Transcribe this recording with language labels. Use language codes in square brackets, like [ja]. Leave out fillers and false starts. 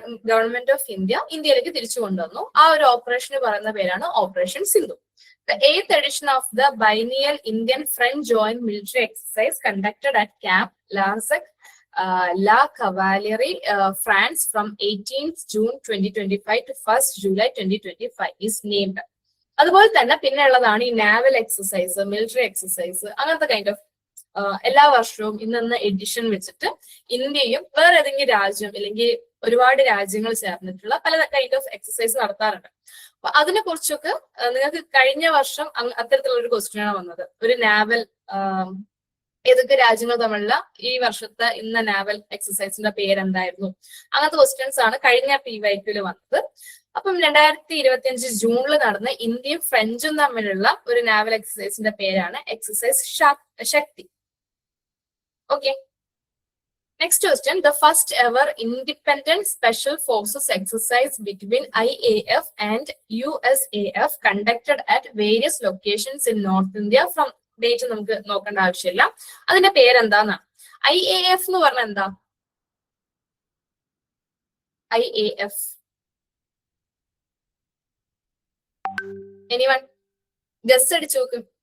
[ml] Government of ഇന്ത്യയിലേക്ക് തിരിച്ചു കൊണ്ടുവന്നു. ആ ഒരു ഓപ്പറേഷന് പറയുന്ന പേരാണ് operation Sindhu. [en] The 8th edition of the biennial Indian-French joint military exercise conducted at Camp Larzac, La Cavalerie, France from 18th June 2025 to 1st July 2025 is named. [ml] അതുപോലെ തന്നെ പിന്നെ ഉള്ളതാണ് ഈ നാവൽ എക്സസൈസ്, മിലിറ്ററി എക്സസൈസ്, അങ്ങനത്തെ കൈൻഡ് ഓഫ് എല്ലാ വർഷവും ഇന്ന edition വെച്ചിട്ട് ഇന്ത്യയും വേറെ ഏതെങ്കിലും രാജ്യം അല്ലെങ്കിൽ ഒരുപാട് രാജ്യങ്ങൾ ചേർന്നിട്ടുള്ള പല കൈൻഡ് ഓഫ് എക്സസൈസ് നടത്താറുണ്ട്. അപ്പൊ അതിനെ കുറിച്ചൊക്കെ നിങ്ങൾക്ക് കഴിഞ്ഞ വർഷം അത്തരത്തിലുള്ള ഒരു ക്വസ്റ്റ്യൻ ആണ് വന്നത്. ഒരു നാവൽ ഏതൊക്കെ രാജ്യങ്ങൾ തമ്മിലുള്ള ഈ വർഷത്തെ ഇന്ന നാവൽ എക്സസൈസിന്റെ പേരെന്തായിരുന്നു, അങ്ങനത്തെ ക്വസ്റ്റ്യൻസ് ആണ് കഴിഞ്ഞ PYQ വന്നത്. അപ്പം 2025 ജൂണിൽ നടന്ന ഇന്ത്യയും ഫ്രഞ്ചും തമ്മിലുള്ള ഒരു നാവൽ എക്സസൈസിന്റെ പേരാണ് exercise Shakti. [en] Okay, next question. The first ever independent special forces exercise between IAF and USAF conducted at various locations in North India from date [ml] നമുക്ക് നോക്കേണ്ട ആവശ്യമില്ല. അതിന്റെ പേരെന്താന്നാണ്. IAF എന്ന് പറഞ്ഞാൽ എന്താ? IAF anyone ഗസ് അടിച്ചു നോക്ക്.